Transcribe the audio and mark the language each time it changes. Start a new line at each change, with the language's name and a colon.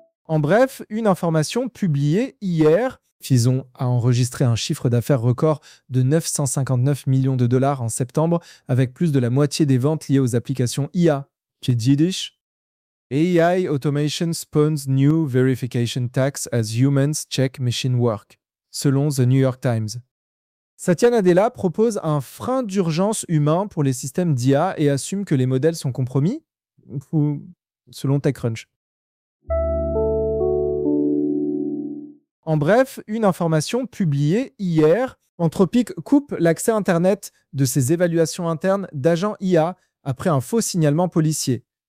French: En bref, une information publiée hier, Fison a enregistré un chiffre d'affaires record de 959 millions de dollars en septembre, avec plus de la moitié des ventes liées aux applications IA. Qu'est-ce que dit-il ?
English: AI automation spawns new verification tax as humans check machine work,
French: selon
English: The New York Times.
French: Satya Nadella propose un frein d'urgence humain pour les systèmes d'IA et assume que les modèles sont compromis, ou, selon TechCrunch. En bref, une information publiée hier, Anthropic coupe l'accès Internet de ses évaluations internes d'agents IA après un faux signalement policier.